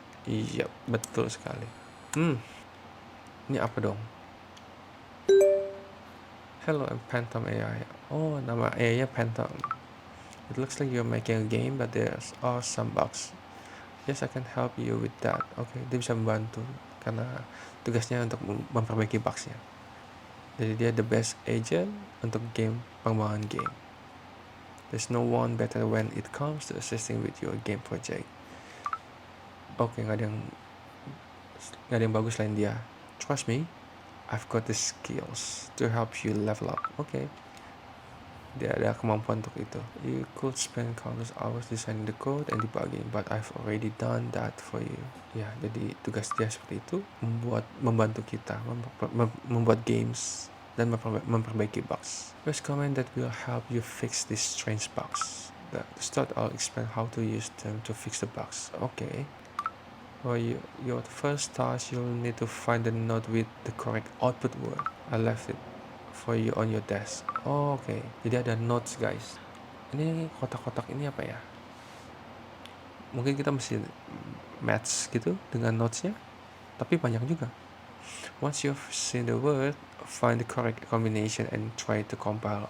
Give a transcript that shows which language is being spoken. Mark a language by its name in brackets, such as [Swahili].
[Indonesian] Iya, betul sekali. Ini apa dong? [English] Hello, I'm Phantom AI. [Indonesian] Oh, nama AI-nya Phantom. [English] It looks like you're making a game, but there are some bugs. Yes, I can help you with that. [Indonesian] Oke, dia bisa membantu karena tugasnya untuk memperbaiki bugsnya. Jadi dia [English] the best agent [Indonesian] untuk pengembangan game. [English] There's no one better when it comes to assisting with your game project. [Indonesian] Oke, nggak ada yang bagus selain dia. [English] Trust me, I've got the skills to help you level up. [Indonesian] Oke. Dia ada kemampuan untuk itu. [English] You could spend countless hours designing the code and debugging, but I've already done that for you. [Indonesian] Ya, jadi tugas dia seperti itu, membantu kita membuat games dan memperbaiki bugs. [English] First comment that will help you fix these strange bugs. To start, I'll explain how to use them to fix the bugs. Okay. For your first task, you'll need to find the node with the correct output word. I left it for you on your desk. [Indonesian] Oke. Jadi ada notes guys. Ini kotak-kotak ini apa ya? Mungkin kita mesti match gitu dengan notesnya. Tapi banyak juga. [English] Once you've seen the word, find the correct combination and try to compile.